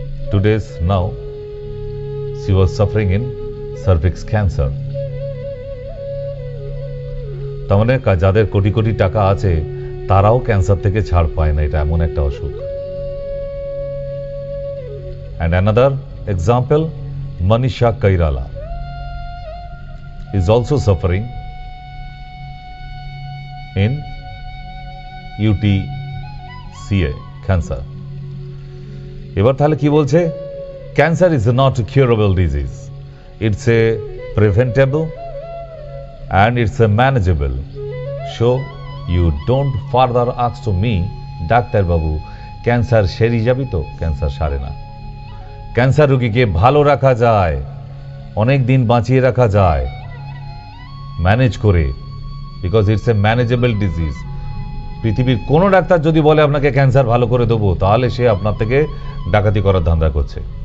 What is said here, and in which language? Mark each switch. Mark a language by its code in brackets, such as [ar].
[en] 2 days now, she was suffering in cervix cancer. [bn] তার মানে যাদের কোটি কোটি টাকা আছে তারাও ক্যান্সার থেকে ছাড় পায় না, এটা এমন একটা অসুখ। [en] And another example, Manisha Kairala is also suffering in UTCA, cancer. [bn] এবার তাহলে কি বলছে? [en] Cancer is not a curable disease, it's a preventable and it's a manageable. So you don't further ask to me, [bn] doctor Babu cancer সেরে যাবি তো? Cancer সারে না। Cancer রোগীকে ভালো রাখা যায়, অনেক দিন বাঁচিয়ে রাখা যায় ম্যানেজ করে, [en] Because it's a manageable disease. [bn] পৃথিবীর কোনো ডাক্তার যদি বলে আপনাকে ক্যান্সার ভালো করে দেবো, তাহলে সে আপনার থেকে ডাকাতি করার ধান্দা করছে।